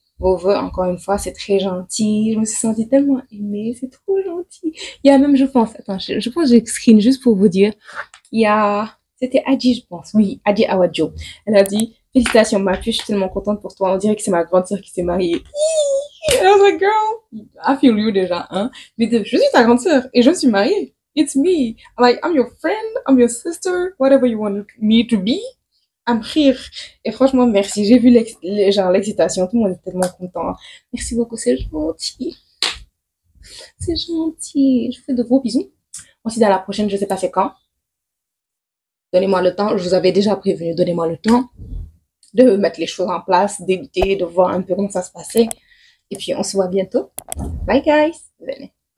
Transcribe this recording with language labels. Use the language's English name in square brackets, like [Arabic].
[French] vos vœux, encore une fois, c'est très gentil. Je me suis sentie tellement aimée, c'est trop gentil. Il y a même, je pense, attends, je pense que j'ai screen juste pour vous dire, il y a, c'était Adi, je pense, oui, Adi Awadjo. Elle a dit, félicitations, ma fille, je suis tellement contente pour toi. On dirait que c'est ma grande sœur qui s'est mariée. [English] I was like, girl, I feel you [French] déjà, hein. Mais je suis ta grande sœur et je suis mariée. [English] It's me. Like, I'm your friend, I'm your sister, whatever you want me to be. I'm here. [French] Et franchement, merci. J'ai vu l'excitation. Tout le monde est tellement content. Merci beaucoup. C'est gentil. C'est gentil. Je vous fais de gros bisous. On se dit à la prochaine. Je sais pas c'est quand. Donnez-moi le temps. Je vous avais déjà prévenu. Donnez-moi le temps de mettre les choses en place, d'éditer, de voir un peu comment ça se passait. Et puis, on se voit bientôt. [English] Bye, guys. [French] Venez.